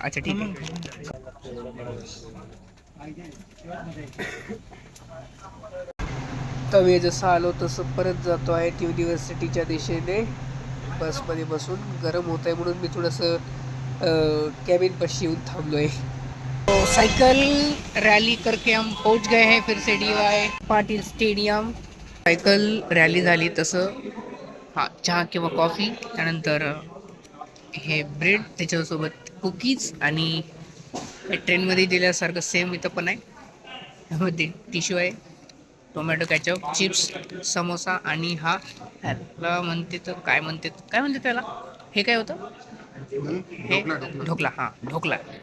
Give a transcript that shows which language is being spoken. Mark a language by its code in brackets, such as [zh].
[mr] अच्छा ठीक आहे. तवे जसं आलो तसं परत जातो आहे युनिव्हर्सिटीच्या दिशेने. बसमध्ये बसून गरम होत आहे म्हणून मी थोडंसं कॅबिन पाशी येऊन थांबलो आहे. [hi] तो साइकिल रैली करके हम पहुंच गए हैं फिर से DY Patil stadium. [mr] Cycle rally झाली तसं हां चहा किंवा कॉफी, त्यानंतर हे ब्रेड, त्याच्यासोबत कुकीज आणि ट्रेनमध्ये दिल्यासारखं सेम इथं पण आहे. त्यामध्ये टिश्यू आहे, टोमॅटो कॅचअप, चिप्स, समोसा आणि हा ह्याला म्हणते तर काय म्हणते त्याला, हे काय होतं हे ढोकला. हां ढोकला.